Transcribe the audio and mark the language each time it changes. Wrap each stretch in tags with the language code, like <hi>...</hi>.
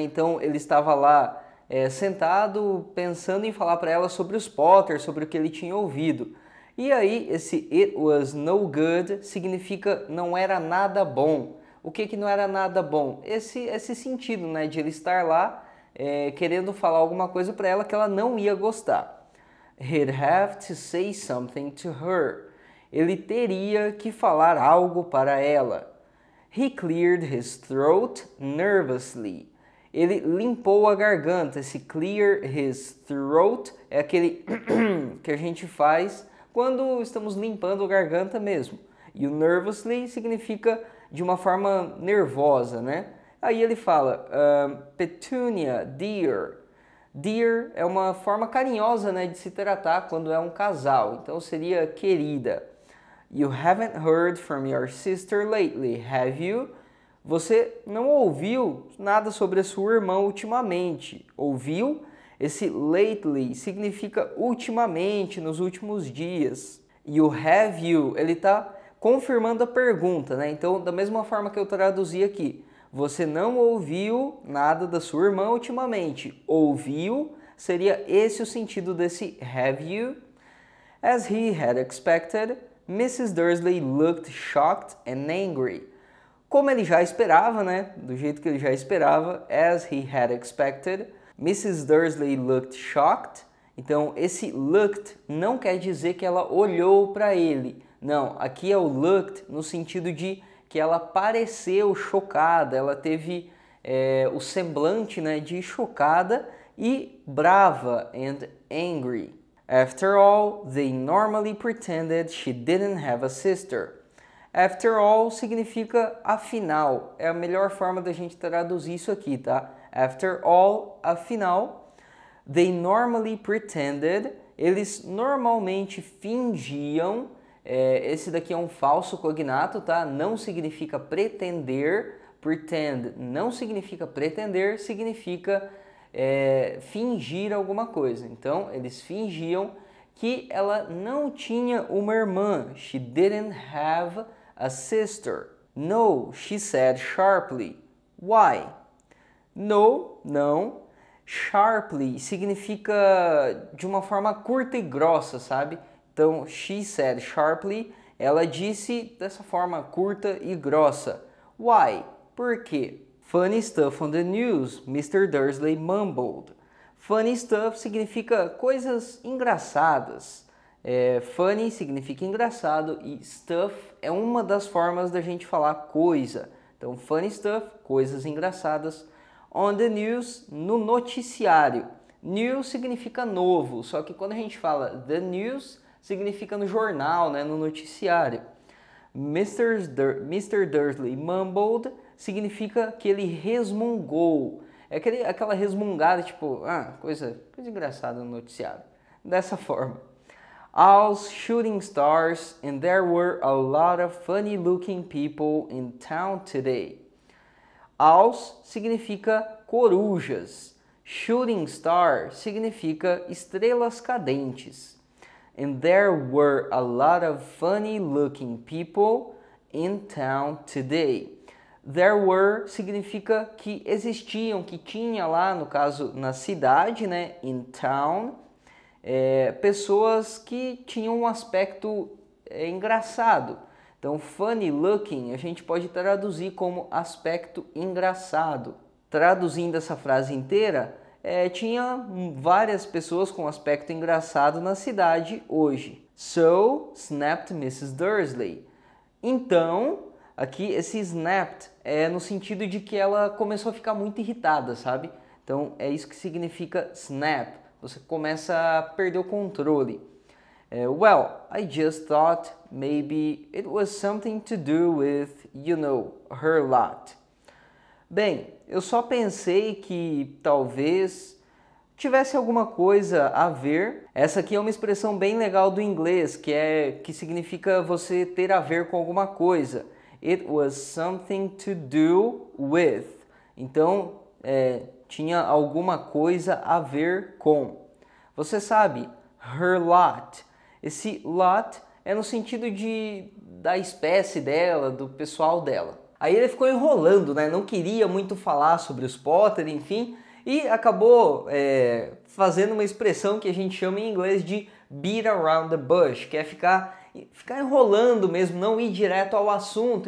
<pt>Então, ele estava lá sentado, pensando em falar para ela sobre os Potter, sobre o que ele tinha ouvido. E aí, esse</pt> <en>it was no good</en> <pt>significa não era nada bom. O que não era nada bom? Esse sentido, né? De ele estar lá querendo falar alguma coisa para ela que ela não ia gostar.</pt> <en>He'd have to say something to her.</en> <pt>Ele teria que falar algo para ela.</pt> <en>He cleared his throat nervously.</en> <pt>Ele limpou a garganta. Esse</pt> <en>clear his throat</en> <pt>é aquele que a gente faz quando estamos limpando a garganta mesmo. E o nervously significa de uma forma nervosa, né? Aí ele fala, Petunia, dear. Dear é uma forma carinhosa, né, de se tratar quando é um casal. Então seria querida.</pt> <en>You haven't heard from your sister lately, have you?</en> <pt>Você não ouviu nada sobre a sua irmã ultimamente. Ouviu? Esse lately significa ultimamente, nos últimos dias. E o</pt> <en>have you,</en> <pt>ele está confirmando a pergunta, né? Então, da mesma forma que eu traduzi aqui, você não ouviu nada da sua irmã ultimamente. Ouviu seria esse o sentido desse</pt> <en>have you. As he had expected, Mrs. Dursley looked shocked and angry.</en> <pt>Como ele já esperava, né? Do jeito que ele já esperava,</pt> <en>as he had expected,</en> <pt>Mrs.</pt> <en>Dursley looked shocked.</en> <pt>Então, esse looked não quer dizer que ela olhou para ele. Não, aqui é o looked no sentido de que ela pareceu chocada, ela teve o semblante, né, de chocada e brava</pt> <en>and angry. After all, they normally pretended she didn't have a sister.</en> <pt>After all significa afinal, é a melhor forma da gente traduzir isso aqui, tá?</pt> <en>After all,</en> <pt>afinal,</pt> <en>they normally pretended,</en> <pt>eles normalmente fingiam. Esse daqui é um falso cognato, tá? Não significa pretender. Pretend não significa pretender, significa fingir alguma coisa. Então, eles fingiam que ela não tinha uma irmã.</pt> <en>She didn't have a sister. No, she said sharply. Why? No,</en> <pt>não. Sharply significa de uma forma curta e grossa, sabe? Então,</pt> <en>she said sharply,</en> <pt>ela disse dessa forma curta e grossa.</pt> <en>Why?</en> <pt>Por quê?</pt> <en>Funny stuff on the news, Mr. Dursley mumbled. Funny stuff</en> <pt>significa coisas engraçadas. Funny significa engraçado e stuff é uma das formas da gente falar coisa. Então,</pt> <en>funny stuff,</en> <pt>coisas engraçadas.</pt> <en>On the news,</en> <pt>no noticiário. News significa novo, só que quando a gente fala</pt> <en>the news,</en> <pt>significa no jornal, né, no noticiário.</pt> <en>Mr. Dursley mumbled</en> <pt>significa que ele resmungou. É aquela resmungada, tipo, coisa engraçada no noticiário. Dessa forma.</pt> <en>All's shooting stars and there were a lot of funny looking people in town today.</en> <pt>Owls significa corujas.</pt> <en>Shooting star</en> <pt>significa estrelas cadentes.</pt> <en>And there were a lot of funny looking people in town today. There were</en> <pt>significa que existiam, que tinha lá, no caso, na cidade, né?</pt> <en>In town.</en> <pt>Pessoas que tinham um aspecto engraçado. Então,</pt> <en>funny looking</en> <pt>a gente pode traduzir como aspecto engraçado. Traduzindo essa frase inteira, tinha várias pessoas com aspecto engraçado na cidade hoje.</pt> <en>So, snapped Mrs. Dursley.</en> <pt>Então, aqui esse snapped é no sentido de que ela começou a ficar muito irritada, sabe? Então, é isso que significa snap. Você começa a perder o controle.</pt> <en>Well, I just thought maybe it was something to do with, her lot.</en> <pt>Bem, eu só pensei que talvez tivesse alguma coisa a ver. Essa aqui é uma expressão bem legal do inglês, que significa você ter a ver com alguma coisa.</pt> <en>It was something to do with.</en> <pt>Então, tinha alguma coisa a ver com. Você sabe,</pt> <en>her lot.</en> <pt>Esse lot é no sentido da espécie dela, do pessoal dela. Aí ele ficou enrolando, né? Não queria muito falar sobre os Potter, enfim, e acabou fazendo uma expressão que a gente chama em inglês de</pt> <en>beat around the bush,</en> <pt>que é ficar enrolando mesmo, não ir direto ao assunto.</pt>